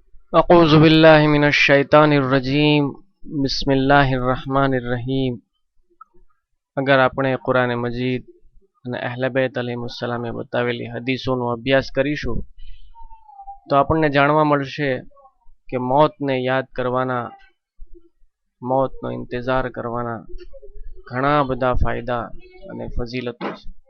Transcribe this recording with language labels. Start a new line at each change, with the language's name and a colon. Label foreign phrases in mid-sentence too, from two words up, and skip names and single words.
Arabic: أعوذ بالله من الشيطان الرجيم بسم الله الرحمن الرحيم.
Gujarati: अगर આપણે કુરાન મજીદ અને અહલે બેત અલૈહિસ્સલામે બતાવેલી હદીસોનો અભ્યાસ કરીશું તો આપણને જાણવા મળશે કે મોતને યાદ કરવાના, મોતનો ઇંતજાર કરવાના ઘણા બધા ફાયદા અને ફજીલતો છે।